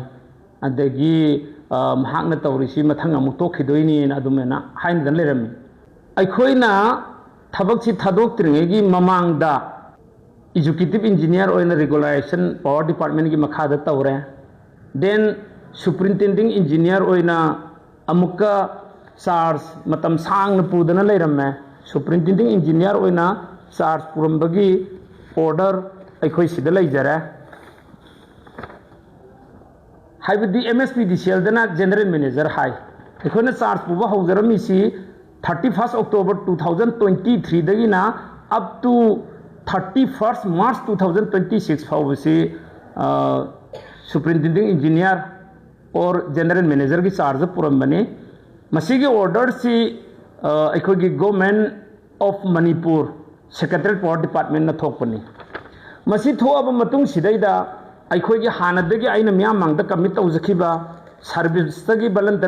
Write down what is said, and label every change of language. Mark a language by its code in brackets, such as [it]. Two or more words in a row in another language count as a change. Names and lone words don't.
[mni] adagi mahakna tawrisi mathang amuk tokhidoini adumena hain dan lerami aikoina thabak si thadok tringegi mamangda [en] executive engineer [mni] oina [en] regulation power department [mni] gi makhada tawre then [en] superintending engineer [mni] oina amuka charge matam sang pudana lerame [en] superintending engineer [mni] oina charge purambagi order aikoi sida leijare haibadi MSPDCL dana [en] general manager [mni] hai aikona charge puba haujarami si 31st October 2023 dagina [en] up to [mni] 31st March 2026 fawasi [en] superintending engineer or general manager [mni] ki charge purambani masigi order si aikoi [en] government of Manipur secretariat power department [mni] na thokpani masi thoaba matung sidaida aikoi gi hanadagi aina myam mangda commit tawjakhiba service tagi voluntary